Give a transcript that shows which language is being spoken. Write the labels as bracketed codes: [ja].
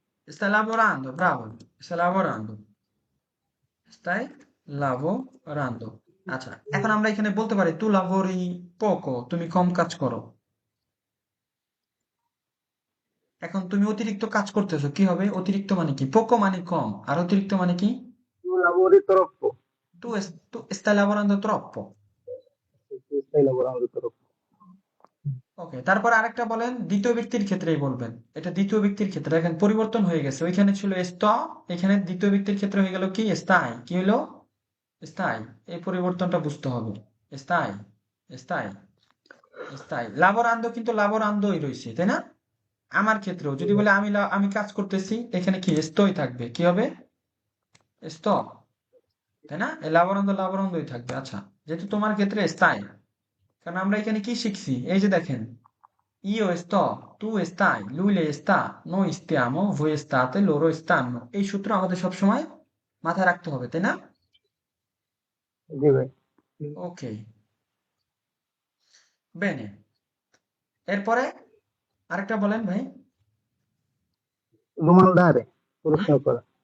[it] Stai lavorando, bravo, stai lavorando, stai lavorando। [bn] আচ্ছা, এখন আমরা এখানে বলতে পারি [it] তু লাভোরি পোকো, [bn] তুমি কম কাজ করো। এখন তুমি অতিরিক্ত কাজ করতেছো, কি হবে? অতিরিক্ত মানে কি? পোকো মানে কম, আর অতিরিক্ত মানে কি? [it] tu lavori troppo, Tu stai lavorando troppo। tu stai lavorando troppo, [bn] ওকে, তারপর আরেকটা বলেন, দ্বিতীয় ব্যক্তির ক্ষেত্রেই বলবেন। এটা দ্বিতীয় ব্যক্তির ক্ষেত্রে, এখন পরিবর্তন হয়ে গেছে। ওইখানে ছিল st, এখানে দ্বিতীয় ব্যক্তির ক্ষেত্রে হয়ে গেল কি? স্তাই। কি হলো? স্তাই। এই পরিবর্তনটা বুঝতে হবে। [it] স্তাই, স্তাই, স্তাই। [bn] লাবোরান্দো কিন্তু লাবোরান্দোই রয়েছে, তাই না? আমার ক্ষেত্রেও যদি বলে আমি কাজ করতেছি, এখানে কি স্তই থাকবে, কি হবে? স্ত, তাই না? এই লাবোরান্দো লাবোরান্দোই থাকবে। আচ্ছা, যেহেতু তোমার ক্ষেত্রে স্তাই, কারণ আমরা এখানে কি শিখছি? এই যে দেখেন, [it] io sto, tu stai, lui lei sta, noi stiamo, voi state, loro stanno। [bn] এই সূত্র আমাদের সবসময় মাথায় রাখতে হবে, তাই না? জি ভাই, ওকে, বেনে। এরপরে আরেকটা বলেন ভাই। domandare, প্রশ্ন করা।